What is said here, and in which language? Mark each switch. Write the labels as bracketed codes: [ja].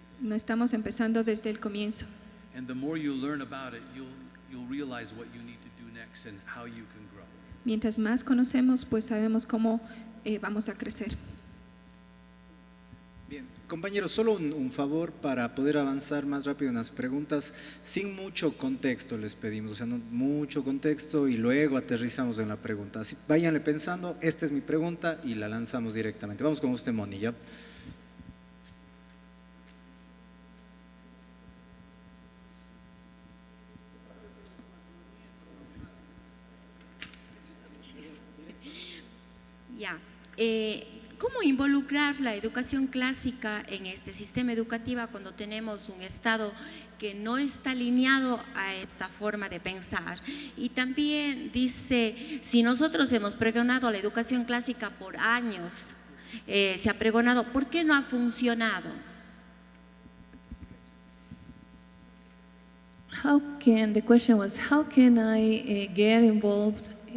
[es] No estamos empezando desde el comienzo. [en] And the more you learn about it, you'll realize what you need to do next and how you can grow. [es] Mientras más conocemos, pues sabemos cómo vamos a crecer. Bien, compañeros, solo un favor para poder avanzar más rápido en las preguntas, sin mucho contexto les pedimos, o sea, no mucho contexto y luego aterrizamos en la pregunta. Así, váyanle pensando, esta es mi pregunta y la lanzamos directamente. Vamos con usted, Moni, ¿ya? Ya. ¿Cómo involucrar la educación clásica en este sistema educativo cuando tenemos un Estado que no está alineado a esta forma de pensar? Y también dice, si nosotros hemos pregonado la educación clásica por años, se ha pregonado, ¿por qué no ha funcionado? [en] The question was, how can I get involved